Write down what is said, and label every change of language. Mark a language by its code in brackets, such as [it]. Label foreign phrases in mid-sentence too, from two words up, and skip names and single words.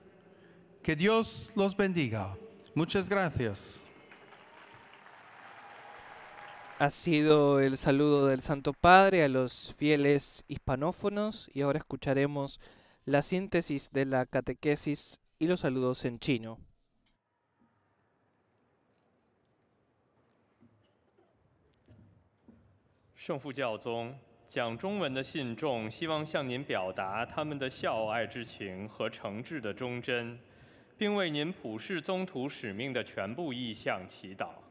[es] Que Dios los bendiga. Muchas gracias. Ha sido el saludo del Santo Padre a los fieles hispanófonos y ahora escucharemos la síntesis de la catequesis y los saludos en chino. [zh] 圣父教宗讲中文的信众希望向您表达他们的孝爱之情和诚挚的忠贞，并为您普世宗徒使命的全部意向祈祷。